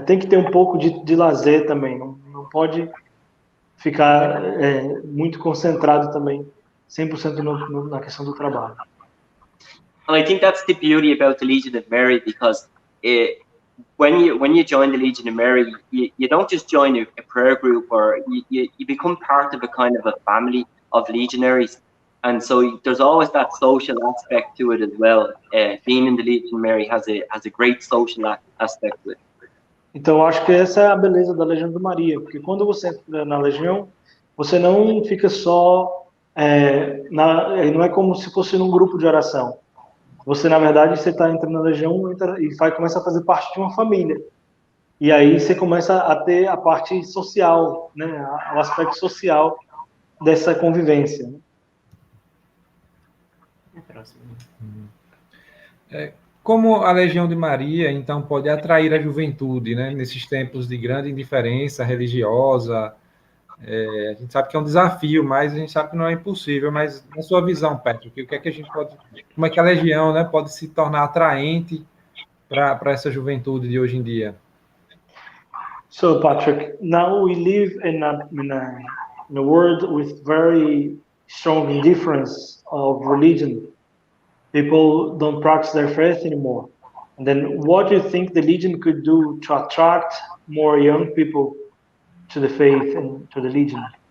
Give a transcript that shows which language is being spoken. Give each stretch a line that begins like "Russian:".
Portuguese: Tem que ter um pouco de lazer também, não pode ficar muito concentrado também 100% na questão do trabalho.
English: And I think that's the beauty about the Legion of Mary, because when you join the Legion of Mary, you don't just join a prayer group, or you become part of a kind of a family of legionaries, and so there's always that social aspect to it as well. Being in the Legion of Mary has a great social aspect to it.
Portuguese: Então eu acho que essa é a beleza da Legião de Maria, porque quando você entra na Legião, você não fica só não é como se fosse num grupo de oração. Você, na verdade, você está entrando na Legião e começa a fazer parte de uma família. E aí você começa a ter a parte social, né? O aspecto social dessa convivência. Como a Legião de Maria, então, pode atrair a juventude, né? Nesses tempos de grande indiferença religiosa. A gente sabe que é um desafio, mas a gente sabe que não é impossível. Mas na sua visão, Patrick, o que é que a gente pode, como é que a Legião, né, pode se tornar atraente para essa juventude de hoje em dia?
English: So, Patrick, now we live in a world with very strong indifference of religion. People don't practice their faith anymore. And then, what do you think the Legion could do to attract more young people to the faith and to the Legion?